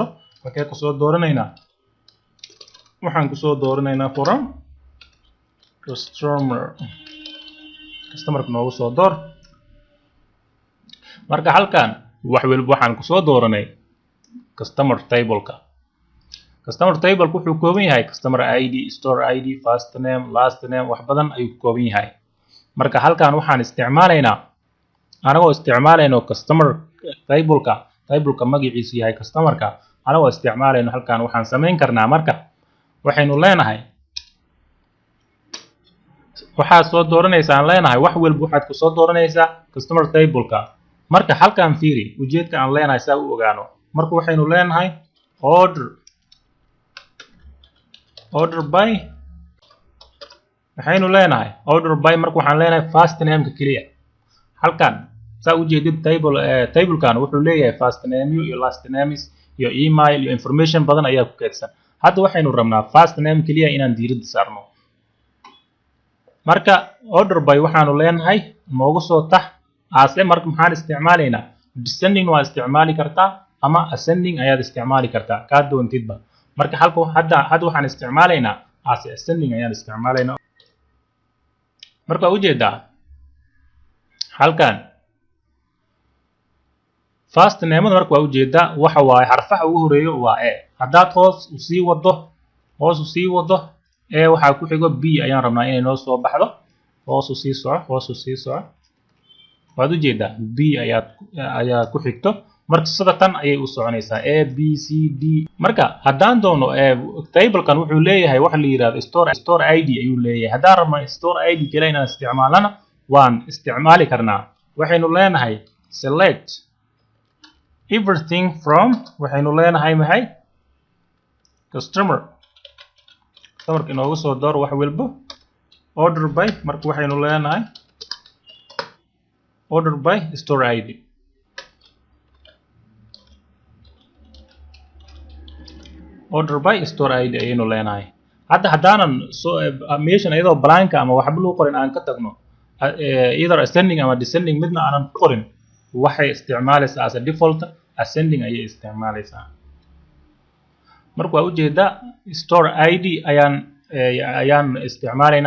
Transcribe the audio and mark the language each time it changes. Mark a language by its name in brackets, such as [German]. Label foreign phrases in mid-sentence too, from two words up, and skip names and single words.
[Somali] markay ku soo dooranaynaa waxaan ku soo dooranaynaa from customer-ka noogu soo door. marka halkan wax walba waxaan ku soo dooranay [English] customer table-ka. customer table [Somali] wuxuu kooban yahay [English] customer ID, store ID, first name, last name, [Somali] wax badan ayuu kooban yahay. marka halkan waxaan isticmaalaynaa anagoo isticmaalayno [English] customer table-ka [Somali] magaciisu yahay customer-ka anagoo isticmaalayno halkan waxaan samayn karnaa. marka waxaynu leenahay waxaad soo dooranaysaa leenahay wax walba waxaad ku soo dooranaysaa [English] customer table-ka. [Somali] marka halkan fiiri ujeedka aan leenahay saa u ogaano. marka waxaynu leenahay [English] order by [Somali] waxaynu leenahay [English] order by. [Somali] marka waxaan leenahay [English] first name-ka [Somali] kaliya. halkan saa u jeedid table-kan wuxuu leeyahay [English] first name [Somali] iyo [English] last names [Somali] iyo email iyo information badan ayaa ku kaydsan. hadda waxaynu rabnaa [English] first name [Somali] kaliya inaan diiradda saarno. marka [English] order by [Somali] waxaanu leenahay noogu soo tax aase. marka maxaan isticmaalaynaa descending waa isticmaali kartaa ama ascending ayaad isticmaali kartaa kaa doontidba. marka hadda waxaan isticmaalaynaa aase ascending ayaan isticmaalaynaa. marka ujeedaa halkan [English] first name [Somali] marka waa ujeedaa waxa waaye xarfaha ugu horeeyo waa a. haddaad hoos u sii wado a waxaa ku xigo b ayaan rabnaa inay noo soo baxdo. hoos u sii soco waad ujeedaa b ayaa ku xigto. marka sida tan ayay u soconaysaa a b c d. marka haddaan doono table-kan wuxuu leeyahay wax la yiraahdo [English] store ID [Somali] ayuu leeyahay. haddaan rabno [English] store ID [Somali] kale inaan isticmaalana waan isticmaali karnaa. waxaynu leenahay [English] select everything from [Somali] waxaynu leenahay maxay customer-ka inoogu soo door wax walba [English] order by. [Somali] marka waxaynu leenahay [English] order by store ID. order by store ID [Somali] ayaynu leenahay. hadda haddaanan meeshan iyadoo blank ama waxba lagu qorin aan ka tagno either ascending ama descending midna aanan ku qorin waxay isticmaalaysaa [English] as a default [Somali] ascending ayay isticmaalaysaa. marka waa ujeedaa [English] store ID [Somali] ayaan isticmaalaynaa.